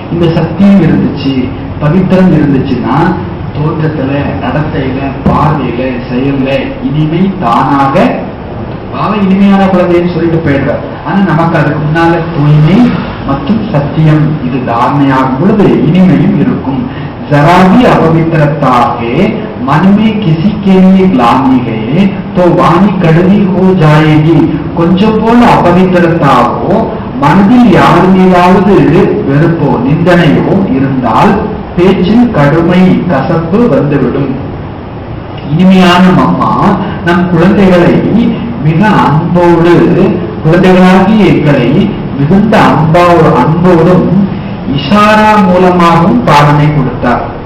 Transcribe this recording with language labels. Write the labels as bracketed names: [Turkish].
[Tamil] இந்த சத்தியம் இருந்துச்சு, பவித்திரம் இருந்துச்சுன்னா தோற்றத்துல, நடத்தையில, பார்வையில, செயல்ல இனிமை தானாக பாபா இனிமையான குழந்தைன்னு சொல்லிட்டு போயிடுறார். ஆனா நமக்கு அதுக்கு முன்னால தூய்மை மற்றும் சத்தியம் இது தாரணையாகும் பொழுது இனிமையும் இருக்கும். [Hindi] जरा भी अपवित्रता है मन में किसी के लिए ग्लानि है तो वाणी कड़वी हो जाएगी. [Tamil] கொஞ்சம் போல அபவித்திரத்தாவோ மனதில் யார் மீதாவது வெறுப்போ நிந்தனையோ இருந்தால் பேச்சில் கடுமை கசப்பு வந்துவிடும். இனிமையான அம்மா நம் குழந்தைகளை மிக அன்போடு, குழந்தைகளாகிய எங்களை மிகுந்த அன்போடும் இஷாரா மூலமாகவும் பாலனை கொடுத்தார்.